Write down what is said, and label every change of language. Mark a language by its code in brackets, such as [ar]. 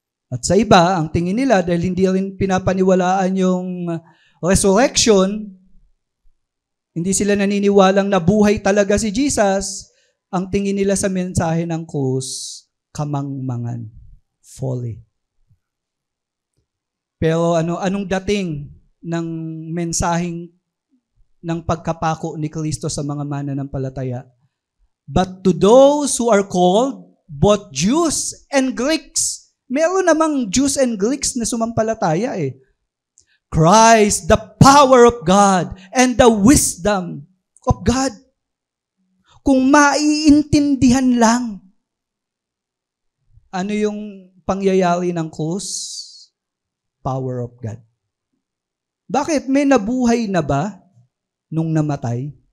[tl] At sa iba, ang tingin nila, dahil hindi rin pinapaniwalaan yung resurrection, hindi sila naniniwalang nabuhay talaga si Jesus, ang tingin nila sa mensahe ng krus, kamangmangan, folly. Pero anong dating ng mensaheng ng pagkapako ni Kristo sa mga mananampalataya? [en] But to those who are called, both Jews and Greeks, meron namang Jews and Greeks na sumampalataya eh. Christ, the power of God and the wisdom of God. [tl] Kung maiintindihan lang, ano yung pangyayari ng krus? Power of God. Bakit? May nabuhay na ba nung namatay?